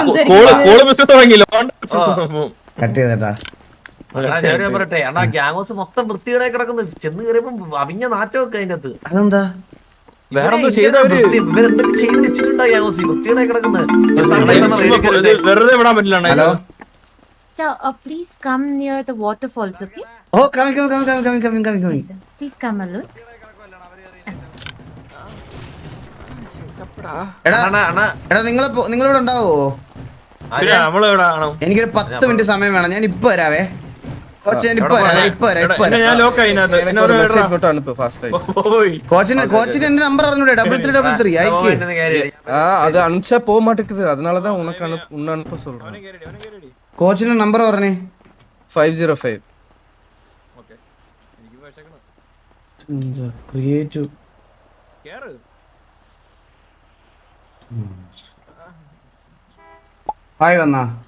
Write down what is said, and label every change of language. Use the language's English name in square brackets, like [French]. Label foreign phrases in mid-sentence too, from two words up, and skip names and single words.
[Malayalam] പറയട്ടെ അണ്ണാ, [English] gang house [Malayalam] മൊത്തം വൃത്തികേടായി കിടക്കുന്നു. ചെന്ന് കയറിയപ്പോ അവിഞ്ഞ നാറ്റമൊക്കെ അതിനകത്ത്. അതെന്താ? വേറെന്തോ ഇവരെന്തൊക്കെ ചെയ്ത് വെച്ചിട്ടുണ്ടോ [English] gang house? [Malayalam] വൃത്തികേടായി കിടക്കുന്നത്. ഹലോ [English] Sir, please come near the waterfalls, okay? Oh, coming. Yes, sir. Please come alone. [Malayalam] എടാ നിങ്ങളിവിടെ ഉണ്ടാവോ? എനിക്കൊരു 10 മിനിറ്റ് സമയം വേണം. ഞാൻ ഇപ്പൊ വരാവേ. കോച്ചിന്റെ എന്റെ നമ്പർ അറിഞ്ഞൂടെ? 3333 [Tamil] அது அனுப்பிச்சா போக மாட்டேங்குது. அதனாலதான் உனக்கு அனுப்ப சொல்றேன். [Malayalam] കോച്ചിന്റെ നമ്പർ പറഞ്ഞേ. 505. ക്രിയേറ്റീവ് ഹായ് വന്നാ